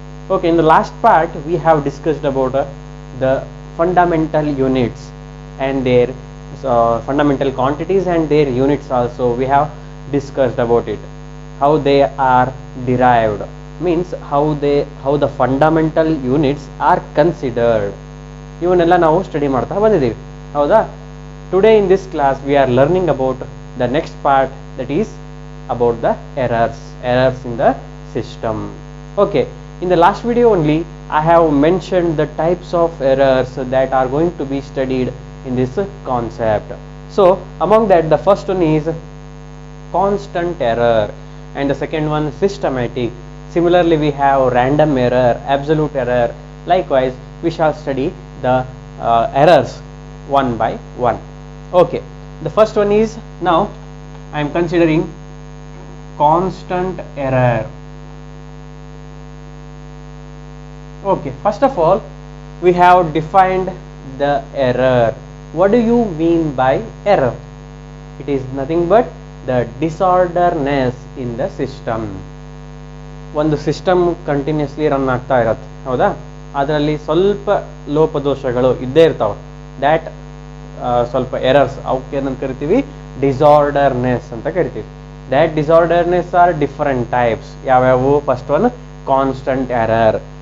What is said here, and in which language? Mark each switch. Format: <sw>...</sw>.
<en>Okay, in the last part we have discussed about the fundamental units and their fundamental quantities and their units also we have discussed about it. How they are derived means how the fundamental units are considered.</en> <kn>ಇವನ್ನೆಲ್ಲ ನಾವು study ಮಾಡ್ತಾ ಬಂದಿದ್ದೀವಿ ಹೌದಾ.</kn> <en>Today in this class we are learning about the next part, that is about the errors in the system. Okay, in the last video only I have mentioned the types of errors that are going to be studied in this concept. So among that the first one is constant error and the second one systematic. Similarly we have random error, absolute error. Likewise we shall study the errors one by one. Okay, the first one is, now I am considering constant error. Okay, first of all we have defined the error. What do you mean by error? It is nothing but the disorderness in the system.</en> <kn>ಒಂದು system continuously run ಆಗ್ತಾ ಇರತ್ತೆ ಹೌದಾ, ಅದರಲ್ಲಿ ಸ್ವಲ್ಪ ಲೋಪದೋಷಗಳು ಇದ್ದೇ ಇರ್ತಾವೆ. That ಸ್ವಲ್ಪ ಎರರ್ಸ್, ಅವಕ್ಕೆ ಏನಂತ ಕರಿತೀವಿ, ಡಿಸಾರ್ಡರ್ನೆಸ್ ಅಂತ ಕರಿತೀವಿ.</kn> <en>That disorderness are different types. ಯಾವ್ಯಾವು? First one constant error.</en>